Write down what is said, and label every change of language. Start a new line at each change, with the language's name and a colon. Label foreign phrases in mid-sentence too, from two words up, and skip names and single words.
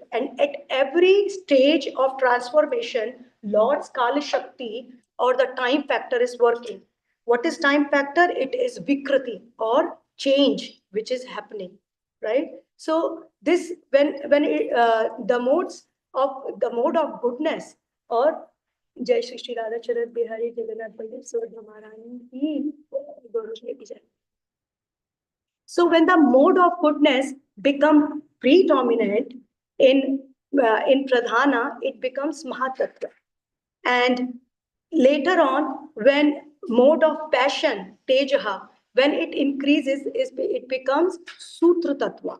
English: And at every stage of transformation, Lord's Kali Shakti or the time factor is working. What is time factor? It is Vikriti or change which is happening, right? So this the mode of goodness or
Hindi: जय श्री श्री राधा चरत बिहारी जगन्नाथ बल्लभ सुभद्रा महारानी की गौरव लेके जाए
English: So when the mode of goodness become predominant in pradhana, it becomes mahatattva. And later on, when mode of passion, tejaha, when it increases, it becomes sutra tattva.